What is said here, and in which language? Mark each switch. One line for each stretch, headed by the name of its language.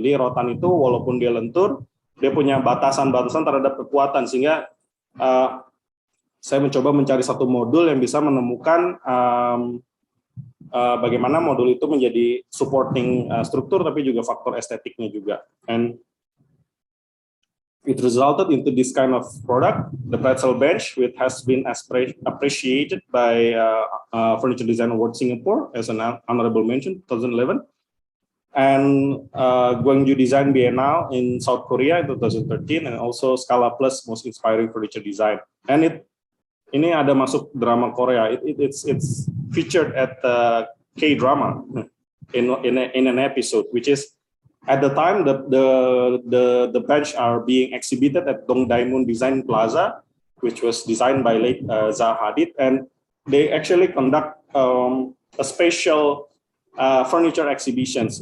Indonesian: Jadi rotan itu walaupun dia lentur, dia punya batasan-batasan terhadap kekuatan, sehingga saya mencoba mencari satu modul yang bisa menemukan bagaimana modul itu menjadi supporting struktur, tapi juga faktor estetiknya juga.
English: And it resulted into this kind of product, the pretzel bench, which has been appreciated by Furniture Design Award Singapore as an honorable mention 2011, and Gwangju Design Biennale in South Korea in 2013, and also Scala Plus Most Inspiring Furniture Design.
Indonesian: And ini ada masuk drama Korea.
English: It's featured at the K-drama in an episode, which is at the time the bench are being exhibited at Dongdaemun Design Plaza, which was designed by late Zaha Hadid, and they actually conduct a special furniture exhibitions.